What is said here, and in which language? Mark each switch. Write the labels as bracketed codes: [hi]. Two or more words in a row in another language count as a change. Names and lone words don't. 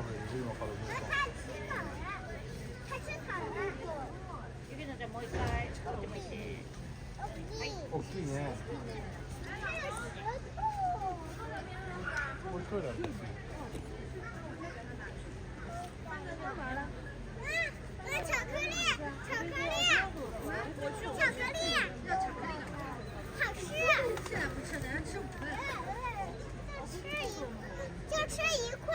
[ja] 大きいね。これトイレある。 [zh] 巧克力，巧克力，巧克力，好吃。现在不吃，等下吃5个。就吃1块。